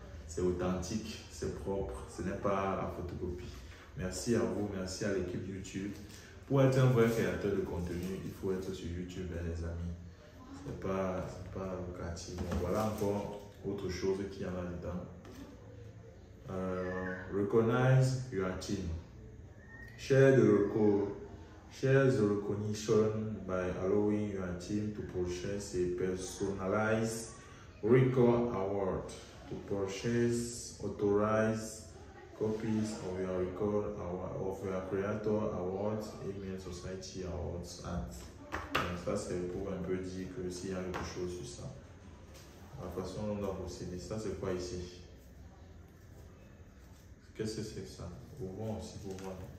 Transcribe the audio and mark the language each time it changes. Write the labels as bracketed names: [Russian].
[French] C'est authentique, c'est propre, ce n'est pas la photocopie. Merci à vous, merci à l'équipe YouTube. Pour être un vrai créateur de contenu, il faut être sur YouTube, les amis. C'est pas lucratif. Bon, voilà encore autre chose qu'il y a là-dedans. [English] Recognize your team. Share the recognition by allowing your team to purchase a personalized record award. To purchase authorized copies of your record of your creator awards, email society awards. [French] Ça c'est pour un peu dire que s'il y a quelque chose sur ça. La façon dont on doit procéder. Ça c'est quoi ici? Qu'est-ce que c'est ça? Ouvrons aussi pour voir.